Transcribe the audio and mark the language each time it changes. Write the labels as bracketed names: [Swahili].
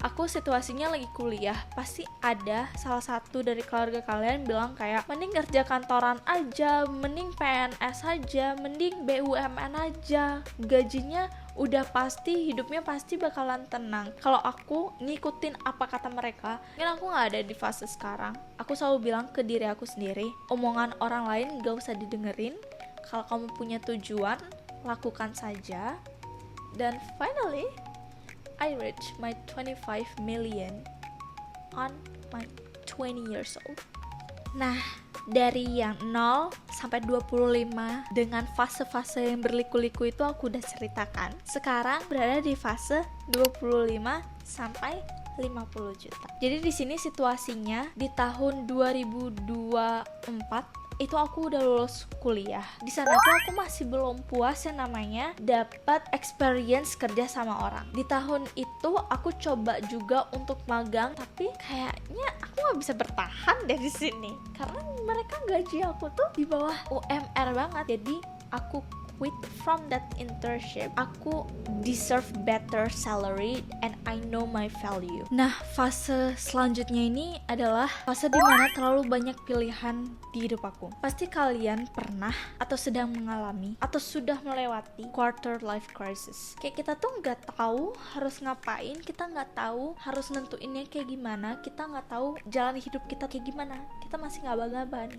[Indonesian] Aku situasinya lagi kuliah, pasti ada salah satu dari keluarga kalian bilang kayak mending kerja kantoran aja, mending PNS aja, mending BUMN aja, gajinya udah pasti, hidupnya pasti bakalan tenang. Kalau aku ngikutin apa kata mereka, mungkin aku gak ada di fase sekarang. Aku selalu bilang ke diri aku sendiri, omongan orang lain gak usah didengerin. Kalau kamu punya tujuan, lakukan saja. [English] Dan finally, I reached my 25 million on my 20 years old. [Indonesian] Nah, dari yang 0 sampai 25 dengan fase-fase yang berliku-liku itu aku udah ceritakan. Sekarang berada di fase 25 sampai 50 juta. Jadi di sini situasinya di tahun 2024 itu aku udah lulus kuliah. Di sana tuh aku masih belum puas yang namanya dapat experience kerja sama orang. Di tahun itu aku coba juga untuk magang, tapi kayaknya aku nggak bisa bertahan deh di sini karena mereka gaji aku tuh di bawah UMR banget. Jadi aku [English] quit from that internship. [Indonesian] Aku [English] deserve better salary and I know my value. [Indonesian] Nah, fase selanjutnya ini adalah fase dimana terlalu banyak pilihan di hidup aku. Pasti kalian pernah atau sedang mengalami atau sudah melewati quarter life crisis. Kayak kita tuh nggak tahu harus ngapain, kita nggak tahu harus nentuinnya kayak gimana, kita nggak tahu jalan hidup kita kayak gimana, kita masih ngaba-ngaban.